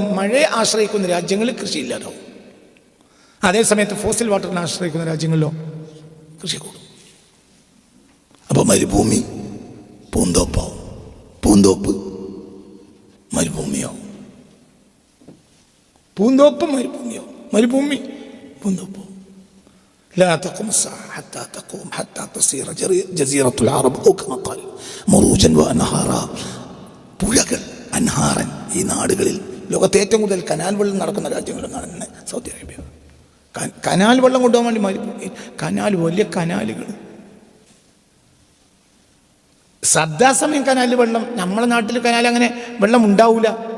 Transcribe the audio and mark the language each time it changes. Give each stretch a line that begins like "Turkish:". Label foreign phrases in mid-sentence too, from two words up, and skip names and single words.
Malayalam: മഴയെ ആശ്രയിക്കുന്ന രാജ്യങ്ങളിൽ കൃഷിയില്ലാതാവും. അതേസമയത്ത്
English: fossil water
Malayalam: ആശ്രയിക്കുന്ന രാജ്യങ്ങളിലോ കൃഷി കൂടും. അപ്പോൾ മരുഭൂമി പൂന്തോപ്പാവും, പൂന്തോപ്പ് മരുഭൂമിയാവും, പൂന്തോപ്പ് മരുഭൂമിയാവും, മരുഭൂമി പൂന്തോപ്പാവും.
Arabic: لا تقوم الساعة حتى تقوم حتى تصير جزيرة العرب أو كما قال مروجا وأنهارا.
Malayalam: പുഴകൾ, അൻഹാറൻ. ഈ നാടുകളിൽ ലോകത്തെ ഏറ്റവും കൂടുതൽ കനാൽ വെള്ളം നടക്കുന്ന രാജ്യങ്ങളെന്നാണ് സൗദി അറേബ്യ. കനാൽ വെള്ളം കൊണ്ടുപോകാൻ വേണ്ടി കനാൽ, വലിയ കനാലുകൾ. സദാസമയം കനാലിൽ വെള്ളം, നമ്മളെ നാട്ടിൽ കനാൽ അങ്ങനെ വെള്ളം ഉണ്ടാവില്ല.